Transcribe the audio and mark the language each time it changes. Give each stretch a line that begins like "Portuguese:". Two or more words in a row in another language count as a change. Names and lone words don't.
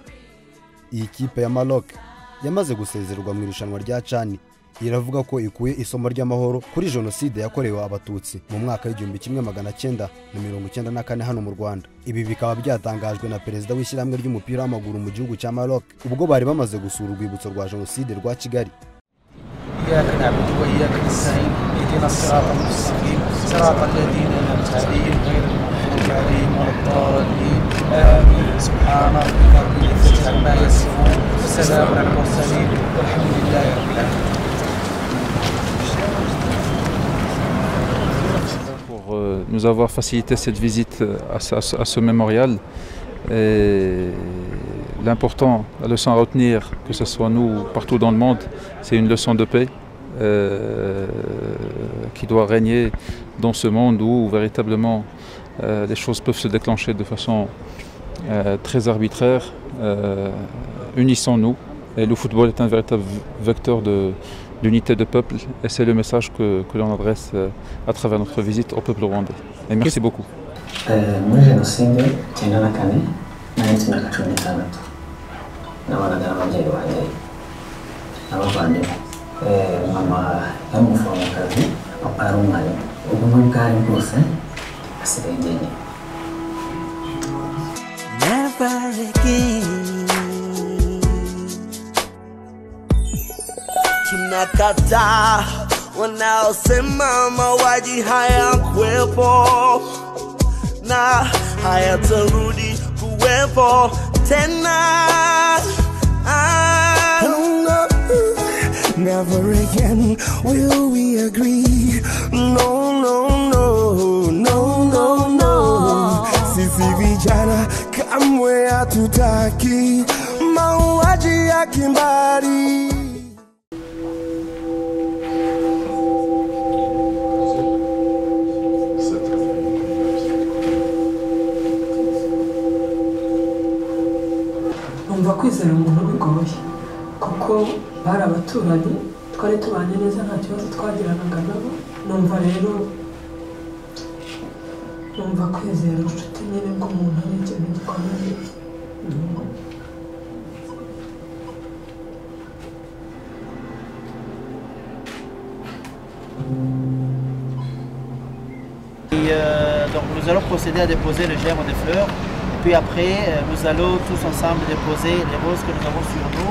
Kinyarwanda: Iyi kipe ya Maroc yamaze gusezererwa mu irushanwa rya CHAN iravuga ko ikuye isomo ry'amahoro kuri jenoside yakorewe abatutsi mu mwaka w'1994 hano mu Rwanda. Ibi bikaba byatangajwe na perezida w'ishyirahamwe ry'umupira w'amaguru mu gihugu cya Maroc ubwo bari bamaze gusura urwibutso rwa jenoside rwa Kigali.
Arabic: إياك نعبد وإياك نستعين اهدنا الصراط المستقيم صراط الذين أنعمت عليهم غير المغضوب عليهم ولا الضالين آمين سبحان ربك رب العزة عما يصفون وسلام على المرسلين والحمد لله رب العالمين.
French: Pour nous avoir facilité cette visite à ce mémorial. L'important, la leçon à retenir, que ce soit nous partout dans le monde, c'est une leçon de paix qui doit régner dans ce monde où véritablement les choses peuvent se déclencher de façon très arbitraire. Unissons-nous, et le football est un véritable vecteur d'unité de peuple et c'est le message que l'on adresse à travers notre visite au peuple rwandais. Et merci beaucoup.
Kinyarwanda: Muri jenoside 94 nari imyaka 16 nabanaga n'ababyeyi banjye n'abavandimwe mama y'umuforomokazi papa yari umwarimu ubwo bwari bwose asigaye njyenyine.
English: Never again
Swahili: tunakataa wanaosema mauaji hayakuwepo na hayatarudi kuwepo tena.
English: Never again will we agree. No, no, no, no, no, no.
Swahili: Sisi vijana kamwe hatutaki mauaji ya kimbari.
Kinyarwanda: Numva kwizera umuntu bigoye kuko bari abaturanyi twari tubanye neza nta kibazo twagiranaga nabo. Numva kwizera inshuti nyine bw'umuntu ari ikintu gikomeye.
French: Donc nous allons procéder à déposer le germe des fleurs. Puis après, nous allons tous ensemble déposer les roses que nous avons sur nous.